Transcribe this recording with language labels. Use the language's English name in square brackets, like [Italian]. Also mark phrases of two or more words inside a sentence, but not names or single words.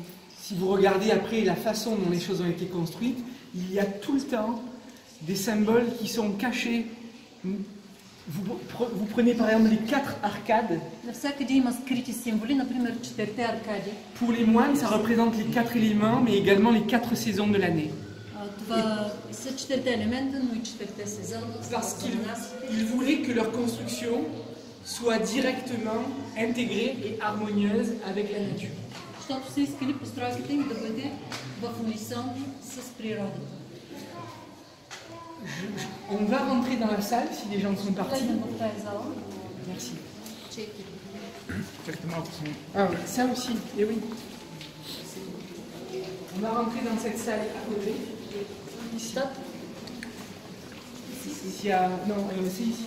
[French] Si vous regardez après la façon dont les choses ont été construites, il y a tout le temps des symboles qui sont cachés. Vous prenez par exemple les 4 arcades. [Bulgarian] Навсякъде има скрити символи, например 4 аркади. [French] Pour les moines, ça représente les 4 éléments, mais également les 4 saisons de l'année. [Bulgarian] Това са 4 елемента, но и 4 сезона. [French] Parce qu'ils voulaient que leur construction soit directement intégrée et harmonieuse avec la nature. [Bulgarian] Защото са искали постройката им да бъде в унисон с природата. [French] On va rentrer dans la salle si les gens sont partis. Merci. Exactement. Ah oui, ça aussi, et oui. On va rentrer dans cette salle à côté. Ici. Ici, non, c'est ici.